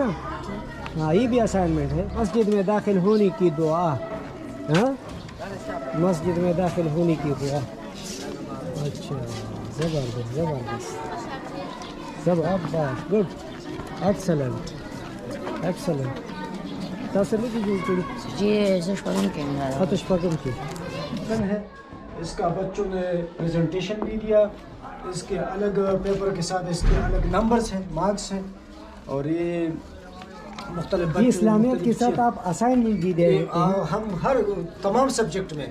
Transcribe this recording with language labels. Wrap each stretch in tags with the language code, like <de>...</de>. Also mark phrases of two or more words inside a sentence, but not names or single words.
<ur>ہاں یہ بھی اسائنمنٹ ہے، مسجد میں داخل ہونے کی دعا، ہاں مسجد میں داخل ہونے کی دعا. اچھا زبردست زبردست زبردست</ur> <en>good excellent excellent.</en> <ps>تاسو نه دي جوړ کړي جی زه شپږم کې نه راغلم.</ps> <ur>آتش پاکم کی ہے اس کا بچوں نے پریزنٹیشن بھی دیا، اس کے الگ پیپر کے ساتھ اس کے الگ نمبرز ہیں، مارکس ہیں، اور یہ مختلف یہ اسلامیات کے ساتھ آپ اسائنمنٹ بھی دے رہے ہیں ہم ہر تمام سبجیکٹ میں.</ur>